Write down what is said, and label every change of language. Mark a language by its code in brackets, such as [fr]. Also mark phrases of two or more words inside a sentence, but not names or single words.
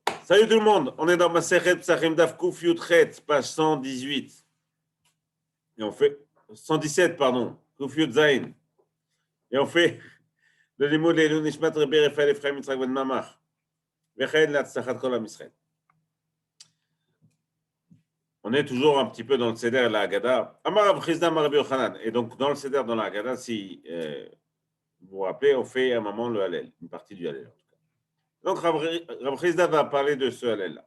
[fr] Salut tout le monde, on est dans [he] מסכת פסחים דף קי״ח, [fr] page 118. Et on fait 117, pardon, [he] קי״ז. [fr] Et on fait le limoud [he] לעילוי נשמת [fr] Rabbi Raphaël Ephraim Yitzhak Ben Mamach. [he] וכן להצלחת כל עם ישראל. [fr] On est toujours un petit peu dans le Seder et la Haggadah. [he] אמר רב חסדא אמר רבי יוחנן. [fr] Et donc dans le Seder, dans la Haggadah, si vous vous rappelez, on fait à un moment le Hallel, une partie du Hallel en tout cas. Donc Rav Chizda va parler de ce Hallel-là.